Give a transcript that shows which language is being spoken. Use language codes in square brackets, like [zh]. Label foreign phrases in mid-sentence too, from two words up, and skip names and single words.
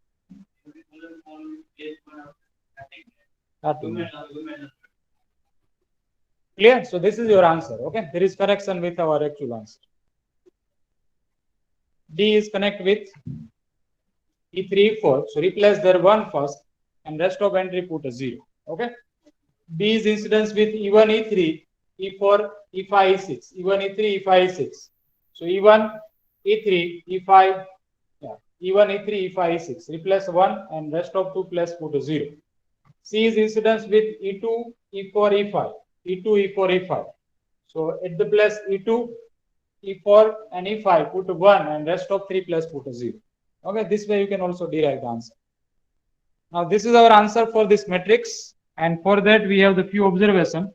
[en] Clear? So this is your answer. Okay, there is correction with our actual answer. D is connect with E3, E4. So replace their 1 first and rest of entry put a 0. Okay. B is incidence with E1, E3, E4, E5, E6. E1, E3, E5, E6. So E1, E3, E5, yeah. E1, E3, E5, E6. Replace 1 and rest of 2 plus put a 0. C is incidence with E2, E4, E5. E2, E4, E5. So at the place E2, E4, and E5 put 1 and rest of 3 plus put a 0. Okay, this way you can also derive the answer. Now this is our answer for this matrix, and for that we have the few observation.